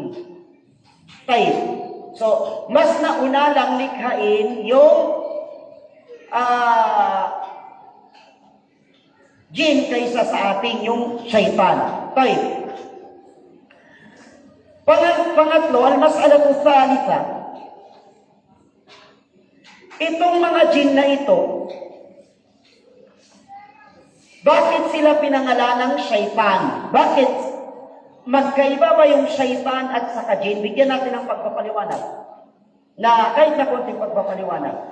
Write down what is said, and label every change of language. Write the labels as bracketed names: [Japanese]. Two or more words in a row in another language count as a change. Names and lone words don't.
[Filipino] Tayo, so, mas nauna lang likhain yung jinn kaysa sa ating yung syaitan. Tayo. Pangatlo, [Arabic] المسألة الثالثة. [Filipino] Itong mga jinn na ito, bakit sila pinangalan ng syaitan? Bakit magkaiba ba yung syaitan at saka jinn? Bigyan natin ng pagpapaliwanag. Na kahit na konting pagpapaliwanag.